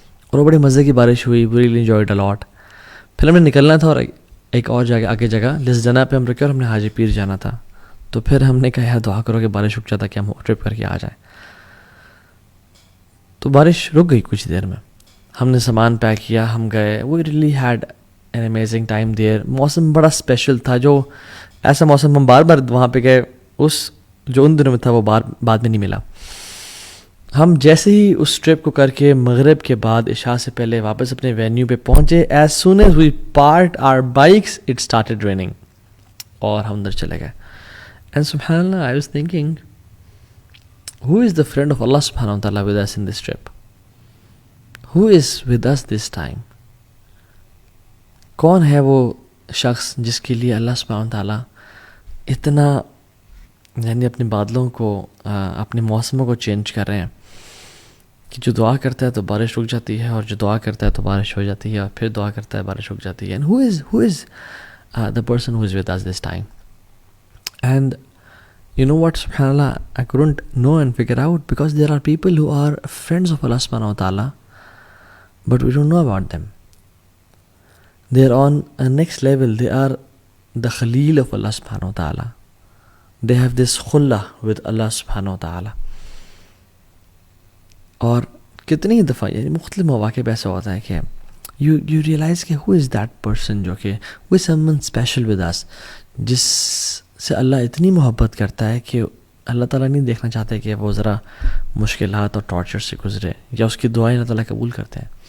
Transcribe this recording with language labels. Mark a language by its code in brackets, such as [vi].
[ur] اور وہ بڑے مزے کی بارش ہوئی. [en] We really enjoyed a lot. [ur] پھر ہم نے نکلنا تھا اور ایک اور جگہ آگے جگہ جس جنا پہ ہم رکے اور ہم نے حاجی پیر جانا تھا. تو پھر ہم نے کہا یار دعا کرو کہ بارش رک جاتا کہ ہم ٹرپ کر کے آ جائیں. تو بارش رک گئی کچھ دیر میں. ہم نے سامان پیک کیا, ہم گئے. [en] We really had an amazing time there. [ur] موسم بڑا اسپیشل تھا, جو ایسا موسم ہم بار بار وہاں پہ گئے اس جو ان دنوں میں تھا وہ بعد میں نہیں ملا. ہم جیسے ہی اس ٹرپ کو کر کے مغرب کے بعد عشاء سے پہلے واپس اپنے وینیو پہ پہنچے, [en] as soon as we parked our bikes it started raining, [ur] اور ہم اندر چلے گئے. [en] And سبحان اللہ, I was thinking who is the friend of Allah subhanahu wa ta'ala with us in this trip? Who is with us this time? [ur] کون ہے وہ شخص جس کے لیے اللہ سبحانہ wa ta'ala اتنا یعنی اپنے بادلوں کو اپنے موسموں کو چینج کر رہے ہیں کہ جو دعا کرتا ہے تو بارش رک جاتی ہے, اور جو دعا کرتا ہے تو بارش ہو جاتی ہے, اور پھر دعا کرتا ہے بارش رک جاتی ہے. [en] And who is the person who is with us this time? And you know what, subhanallah, I couldn't know and figure out, because there are people who are friends of Allah subhanahu wa ta'ala, but we don't know about them. They are on a next level. They are the Khalil of Allah subhanahu wa ta'ala. They have this khullah with Allah subhanahu wa ta'ala. [ur] اور کتنی دفعہ یعنی مختلف مواقع پہ ایسا ہوتا ہے کہ [en] you realize [ur] کہ [en] who is that person [ur] جو کہ [en] who is someone special with us, [ur] جس سے اللہ اتنی محبت کرتا ہے کہ اللہ تعالیٰ نہیں دیکھنا چاہتے کہ وہ ذرا مشکلات اور ٹارچر سے گزرے, یا اس کی دعائیں اللہ تعالیٰ قبول کرتے ہیں.